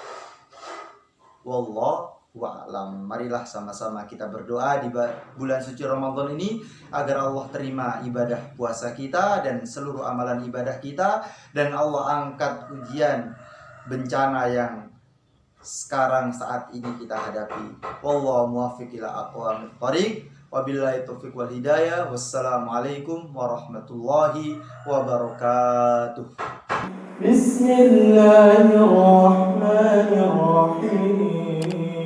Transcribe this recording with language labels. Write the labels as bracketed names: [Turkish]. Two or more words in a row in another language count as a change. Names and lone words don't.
[Arabic] والله أعلم. [Indonesian] Marilah sama-sama kita berdoa di bulan suci Ramadan ini agar Allah terima ibadah puasa kita dan seluruh amalan ibadah kita, dan Allah angkat ujian bencana yang sekarang saat ini kita hadapi. [Arabic] والله الموفق إلى أقوم الطريق. وبالله التوفيق والهداية. والسلام عليكم ورحمة الله وبركاته. بسم الله الرحمن الرحيم.